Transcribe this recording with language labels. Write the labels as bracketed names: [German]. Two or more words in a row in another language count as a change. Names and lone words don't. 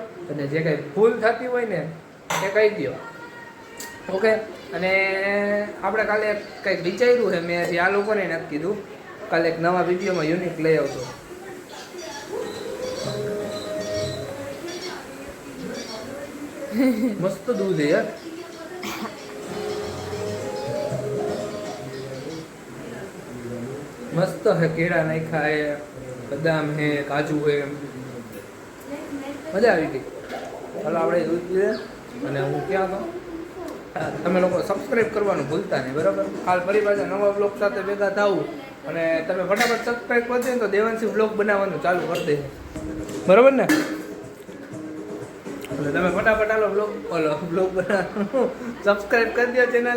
[Gujarati] અને જે કંઈ ભૂલ થતી હોય ને એ કહી દો, ઓકે. અને આપણે કાલે કંઈક વિચાર્યું છે, મેં હજી આ લોકોને નથી કીધું. કાલે એક નવા વિડીયોમાં યુનિક લઈ આવતો. [Hindi] मस्त दूध है यार. मस्त है, केड़ा नाखा है, बदाम है, काजू है, मजा [Gujarati] આવી ગઈ. ચાલો આપણે દૂધ પીએ. અને હું ક્યાં હતો, તમે લોકો સબસ્ક્રાઈબ કરવાનું ભૂલતા નહીં, બરાબર. કાલ ફરી પાછા નવા બ્લોગ સાથે ભેગા થાવું. અને તમે ફટાફટ સબસ્ક્રાઈબ કરી દો તો દેવાંશી બ્લોગ બનાવવાનું ચાલુ કરી દે, બરાબર ને. એટલે તમે ફટાફટ આલો બ્લોગ બનાવવાનું સબસ્ક્રાઈબ કરી દો ચેનલને.